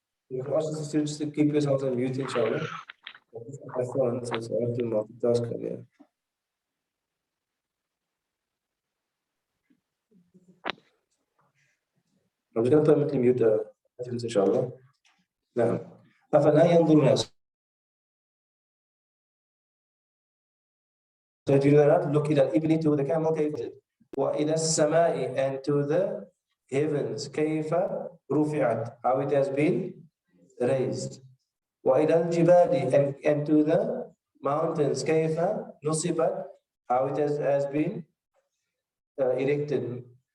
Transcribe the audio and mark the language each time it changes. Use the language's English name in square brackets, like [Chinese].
[English] You can also just keep yourself on mute, inshallah. My phone, so I have to multitask again. I'm just going to permanently mute the inshallah. [Arabic] Now, أفلا ينظرون. [English] So do not look [Arabic] إلى الإبل [English] to the camel, [Arabic] وإلى السماء, [English] and to the heavens, [Arabic] كيف رفعت, [English] how it has been raised. [Arabic] وإلى الجبال, [English] and to the mountains, [Arabic] كيف نصبت, [English] how it has been erected.